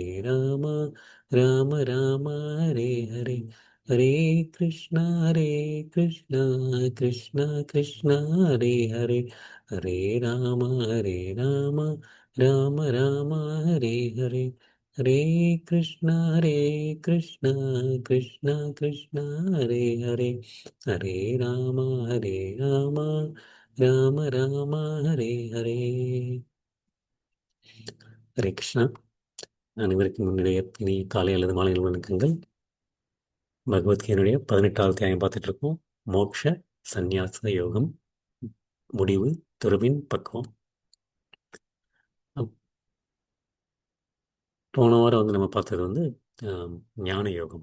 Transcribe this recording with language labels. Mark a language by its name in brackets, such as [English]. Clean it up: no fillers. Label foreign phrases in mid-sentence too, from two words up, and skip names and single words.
[Tamil] ராம ராம ராம ஹரே ஹரே ஹரே கிருஷ்ணா கிருஷ்ணா கிருஷ்ணா கிருஷ்ணா ஹரே ஹரே ஹரே ராம ராம ராம ஹரே ஹரே ஹரே ஹரே கிருஷ்ணா கிருஷ்ணா கிருஷ்ணா ஹரே ஹரே ஹரே ராம ஹரே ராம ராம ராம ஹரே ஹரே. ஹரே கிருஷ்ணா. அனைவருக்கும் முன்னுடைய இனி காலை அல்லது மாலை வணக்கங்கள். பகவத்கீதையுடைய 18வது அத்தியாயம் பார்த்துட்டு இருக்கோம். மோக்ஷ சந்நியாச யோகம், முடிவு, துறவின் பக்குவம். அப்~ போன வாரம் நம்ம பார்த்தது ஆம், ஞான யோகம்.